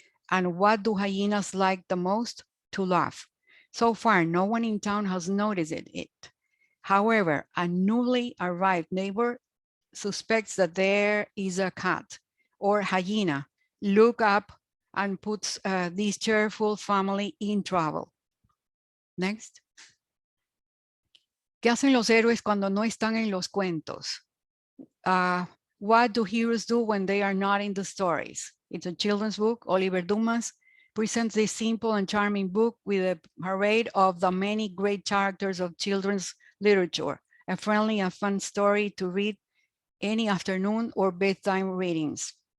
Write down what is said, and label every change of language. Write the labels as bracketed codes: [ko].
[en] And what do hyenas like the most? To laugh. So far, no one in town has noticed it. However, a newly arrived neighbor suspects that there is a cat or hyena, look up and puts this cheerful family in trouble. Next. [es] ¿Qué hacen los héroes cuando no están en los cuentos? [en] What do heroes do when they are not in the stories? It's a children's book. Oliver Dumas presents this simple and charming book with a parade of the many great characters of children's literature, a friendly and fun story to read any afternoon or bedtime readings.